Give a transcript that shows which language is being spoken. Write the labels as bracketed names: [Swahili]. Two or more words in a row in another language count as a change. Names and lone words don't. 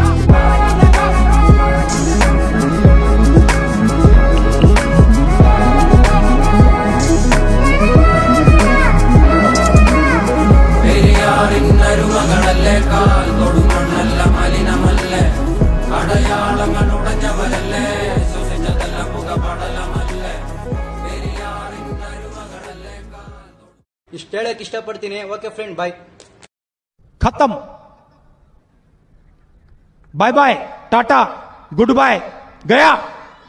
[Malayalam] പെരിയാറിന്നരുമകളല്ലേ, കാൽ തൊടുമണ്ണല്ല മലിനമല്ലേ, അടയാളങ്ങൾ ഉടഞ്ഞവരല്ലേ, ശ്വസിച്ചതെല്ലാം പുകപടലമല്ലേ. പെരിയാറിന്നരുമകളല്ലേ. [Kannada] ಇಷ್ಟು ಹೇಳಕ್ ಇಷ್ಟಪಡ್ತೀನಿ. [English] okay friend, bye. [Hindi] खत्म. [English] bye bye, tata, good bye, [Hindi] गया.